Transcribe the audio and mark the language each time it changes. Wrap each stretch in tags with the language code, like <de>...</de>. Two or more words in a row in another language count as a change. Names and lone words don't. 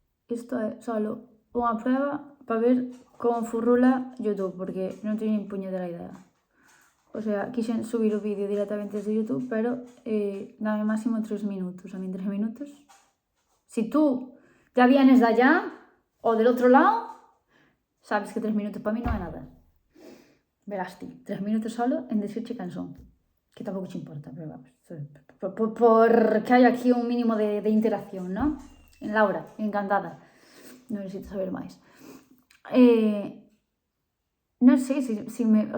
<gl>isto é solo unha prueba para ver como furrula YouTube, porque non teño nin puñetera idea.</gl> <es>O sea,</es> <gl>quixen subir o vídeo directamente desde YouTube, pero dame máximo 3 minutos.</gl> <es>A mí 3 minutos. Si tú ya vienes de allá o del otro lado, sabes que 3 minutos para mí</es> <gl>non é nada. Verás ti, 3 minutos solo en decirche quen son. Que tampouco che importa, pero vamos. Porque hai aquí un mínimo de interacción, ¿no? En Laura, encantada. Non necesito saber máis. Non sei se me...</gl>